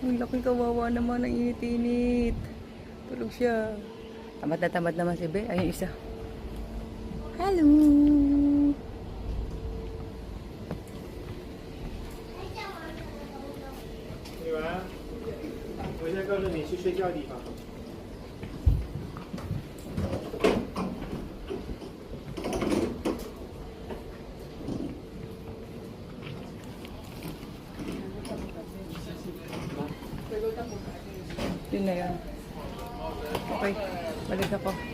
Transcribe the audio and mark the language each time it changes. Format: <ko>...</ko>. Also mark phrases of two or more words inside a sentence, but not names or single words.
<tl>aking kawawa naman, ang init-init. Tulog siya. Tamad na tamad naman si Be. Ayun isa. Hello!</tl> <zh>女儿，我现在告诉你去睡觉的地方。</zh> <tl>Yun na yun. Okay, balik ako.</tl>